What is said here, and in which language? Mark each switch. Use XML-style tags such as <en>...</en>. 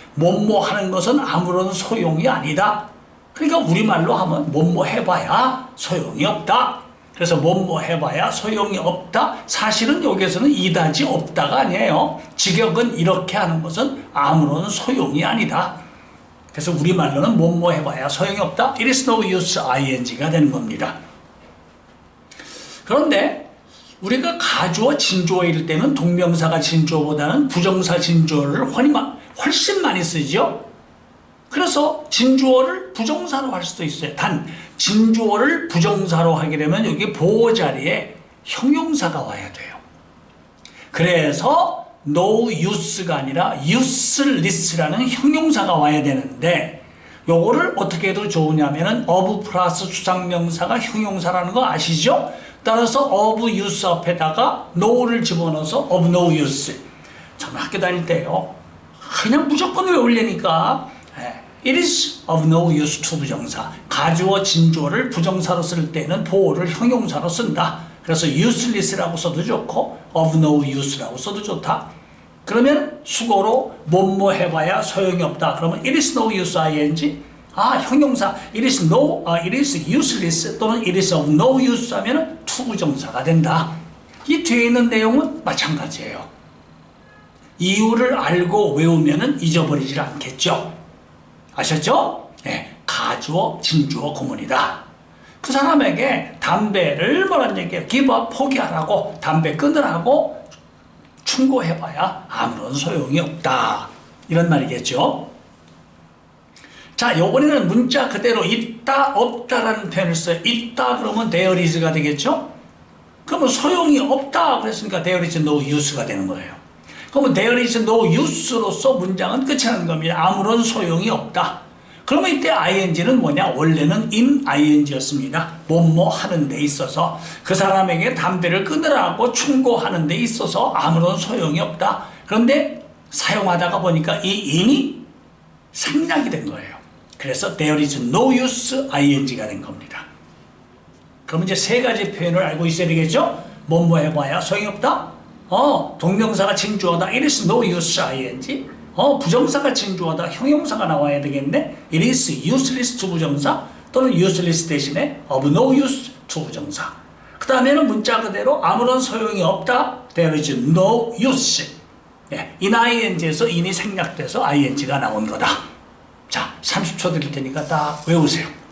<ko>뭐뭐 하는 것은 아무런 소용이 아니다. 그러니까 우리말로 하면 뭐뭐 해봐야 소용이 없다. 그래서 뭐뭐 해봐야 소용이 없다. 사실은 여기에서는 이다지 없다가 아니에요. 직역은 이렇게 하는 것은 아무런 소용이 아니다. 그래서 우리말로는 뭐뭐 해봐야 소용이 없다.</ko> <en>It is no use ing가 되는 겁니다.</en> <ko>그런데 우리가 가주어 진주어일 때는 동명사가 진주어보다는 부정사 진주어를 훨씬 많이 쓰죠. 그래서 진주어를 부정사로 할 수도 있어요. 단 진주어를 부정사로 하게 되면 여기 보호 자리에 형용사가 와야 돼요. 그래서 no use가 아니라 useless라는 형용사가 와야 되는데, 요거를 어떻게 해도 좋으냐면은 of 플러스 수상명사가 형용사라는 거 아시죠? 따라서 of use 앞에다가 no를 집어넣어서 of no use. 저는 학교 다닐 때요, 그냥 무조건 외우려니까</ko> <en>It is of no use to</en> <ko>부정사. 가주어 진주어를 부정사로 쓸 때는 보호를 형용사로 쓴다. 그래서 useless라고 써도 좋고</ko> <en>of no use</en> <ko>라고 써도 좋다. 그러면 수고로 뭐뭐 해봐야 소용이 없다.</ko> <en>그러면 it is no use ing. 형용사 it is useless 또는 it is of no use 하면 to</en> <ko>부정사가 된다. 이 뒤에 있는 내용은 마찬가지예요. 이유를 알고 외우면은 잊어버리질 않겠죠. 아셨죠? 네, 가주어, 진주어 구문이다. 그 사람에게 담배를 뭐라는 얘기예요? give up, 포기하라고, 담배 끊으라고 충고해봐야 아무런 소용이 없다. 이런 말이겠죠. 자, 이번에는 문자 그대로 있다, 없다라는 표현을 써요. 있다 그러면 there is가 되겠죠? 그러면 소용이 없다 그랬으니까</ko> <en>there is no use</en> <ko>가 되는 거예요. 그러면</ko> <en>there is no use</en> <ko>로서 문장은 끝이 나는 겁니다. 아무런 소용이 없다. 그러면 이때 ing는 뭐냐? 원래는 in ing였습니다. 뭐뭐 하는 데 있어서, 그 사람에게 담배를 끊으라고 충고하는 데 있어서 아무런 소용이 없다. 그런데 사용하다가 보니까 이 in이 생략이 된 거예요.</ko> <en>그래서 there is no use ing가</en> <ko>된 겁니다. 그럼 이제 세 가지 표현을 알고 있어야 되겠죠? 뭐뭐 해봐야 소용이 없다? 동명사가 진주어다.</ko> <en>It is no use ing.</en> <ko>부정사가 진주어다. 형용사가 나와야 되겠네.</ko> <en>It is useless to 부정사 또는 useless 대신에 of no use to 부정사.</en> <ko>그 다음에는 문자 그대로 아무런 소용이 없다.</ko> <en>There is no use.</en> <ko>in ing에서 in이 생략돼서 ing가 나온 거다. 자, 30초 드릴 테니까 다 외우세요.</ko>